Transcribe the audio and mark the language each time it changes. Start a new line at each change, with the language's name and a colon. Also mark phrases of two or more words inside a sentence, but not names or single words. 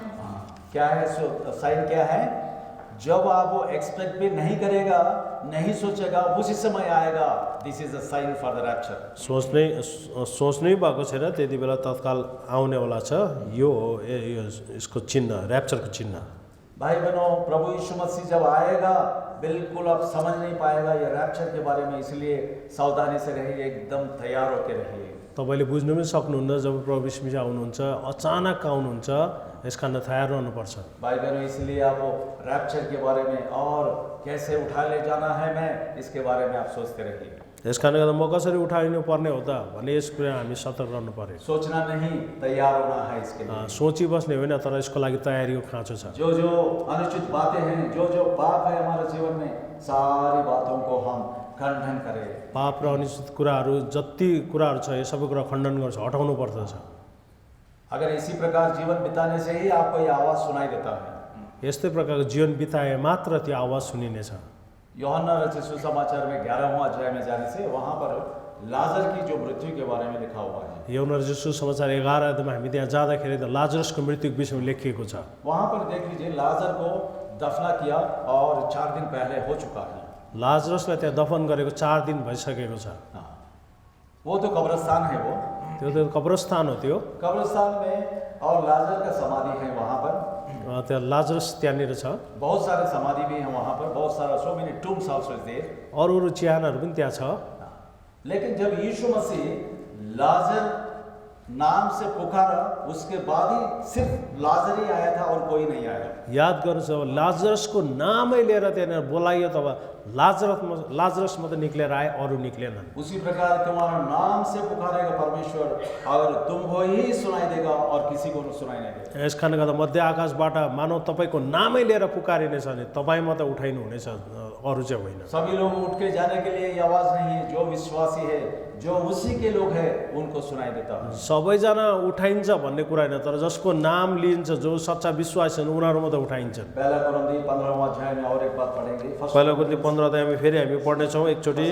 Hindi: क्या है साइन क्या है? जब आप वो एक्सपेक्ट भी नहीं करेगा, नहीं सोचेगा, उसी समय आएगा।
English: This is a sign for the rapture.
Nepali: सोच्नै भएको छैन त्यति बेला तत्काल आउनेवाला छ। यो हो यसको चिन्ह, ऱ्याप्चरको चिन्ह।
Hindi: भाई बहनों, प्रभु यीशु मसीह जब आएगा बिल्कुल आप समझ नहीं पाएगा ये रैप्चर के बारे में, इसलिए सावधानी से रहिए, एकदम तैयार होकर रहिए।
Nepali: तपाईँले बुझ्नु पनि सक्नुहुन्न जब प्रभु यीशु मसीह आउनुहुन्छ, अचानक आउनुहुन्छ, यसकारण तयार रहनुपर्छ।
Hindi: भाई बहनों, इसलिए आप वो रैप्चर के बारे में और कैसे उठा ले जाना है मैं, इसके बारे में आप सोचते रहिए।
Nepali: यस कारणले गर्दा म कसरी उठाइनु पर्ने हो त भन्ने यस कुरा हामी सतर्क रहनु पर्यो।
Hindi: सोचना नहीं, तैयार होना है इसके लिए।
Nepali: सोची बस्ने होइन, तर यसको लागि तयारीको खाँचो छ।
Hindi: जो जो अनुचित बातें हैं, जो जो पाप है हमारे जीवन में, सारी बातों को हम खंडन करें।
Nepali: पाप र अनुचित कुराहरू जति कुराहरू छ यो सबै कुरा खण्डन गर्छ, हटाउनु पर्दछ।
Hindi: अगर इसी प्रकार जीवन बिताने से ही आपको ये आवाज सुनाई देता है।
Nepali: यस्तै प्रकारको जीवन बिताए मात्र त्यो आवाज सुनिनेछ।
Hindi: यूहन्ना रचित सुसमाचार में 11वां अध्याय में जाने से वहां पर लाजर की जो मृत्यु के बारे में लिखा हुआ है।
Nepali: यूहन्ना रचित सुसमाचार 11 अध्यायमा हामी त्यहाँ जाँदाखेरि त लाजरसको मृत्युको विषयमा लेखिएको छ।
Hindi: वहां पर देख लीजिए, लाजर को दफना किया और 4 दिन पहले हो चुका है।
Nepali: लाजरसलाई त्यहाँ दफन गरेको 4 दिन भइसकेको छ।
Hindi: हाँ, वो तो कब्रिस्तान है। वो
Nepali: त्यो त कब्रस्तान हो। त्यो
Hindi: कब्रिस्तान में और लाजर का समाधि है वहां पर।
Nepali: त्यहाँ लाजरस त्यहाँनिर छ।
Hindi: बहुत सारे समाधि भी हैं वहां पर, बहुत सारा
English: So many tombs also is there.
Nepali: अरू चिहानहरू पनि त्यहाँ छ।
Hindi: लेकिन जब यीशु मसीह लाजर नाम से पुकारा, उसके बाद ही सिर्फ लाजर ही आया था और कोई नहीं आया।
Nepali: याद गर्नुहोस्, अब लाजरसको नामै लिएर त्यहाँनिर बोलाइयो तब लाजरस मात्र निक्लेर आए, अरू निक्लेनन्।
Hindi: उसी प्रकार तुम्हारा नाम से पुकारेगा परमेश्वर, अगर तुम हो ही सुनाई देगा और किसी को सुनाई नहीं देगा।
Nepali: यस कारणले गर्दा मध्य आकाशबाट मानव तपाईँको नामै लिएर पुकारिनेछ भने तपाईँ मात्र उठाइनु हुनेछ, अरू चाहिँ होइन।
Hindi: सभी लोग उठ के जाने के लिए ये आवाज नहीं है। जो विश्वासी है, जो उसी के लोग हैं, उनको सुनाई देता है।
Nepali: सबैजना उठाइन्छ भन्ने कुरा होइन, तर जसको नाम लिइन्छ, जो सच्चा विश्वासी छन् उनीहरू मात्र उठाइन्छन्।
Hindi: पहला कुरिन्थी 15वां अध्याय में और एक बात पढ़ेंगे।
Nepali: पहिलो कुरिन्थी 15 अध्यायमा फेरि हामी पढ्नेछौँ एकचोटि।